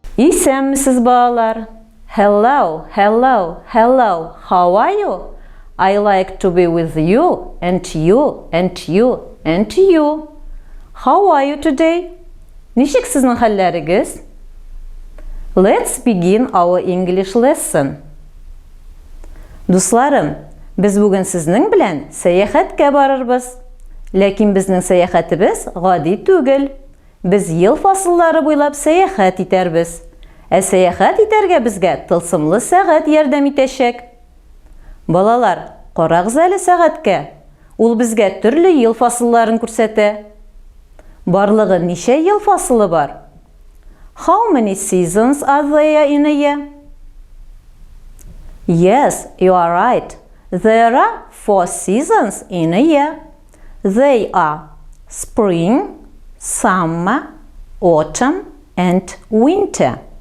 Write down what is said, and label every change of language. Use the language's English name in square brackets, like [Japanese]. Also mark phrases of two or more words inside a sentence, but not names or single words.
[Tatar] Исәнмесез, балалар? [English] Hello, hello, hello. How are you? I like to be with you, and you, and you, and you. How are you today? [Tatar] Ничек сезнең хәлләрегез? [English] Let's begin our English lesson. [Tatar] Дусларым, без бүген сезнең белән сәяхәткә барырбыз. Ләкин безнең сәяхәтебез гади түгел. Без ел фасыллары буйлап сәяхәт итәрбез. Сәяхәт итәргә безгә тылсымлы сәгать ярдәм итәчәк. Балалар, карагыз әле сәгатькә. Ул безгә төрле ел фасылларын күрсәтә. Барлыгы ничә ел фасылы бар? [English] How many seasons are there in a year? Yes, you are right. There are 4 seasons in a year. They are spring, summer, autumn, and winter.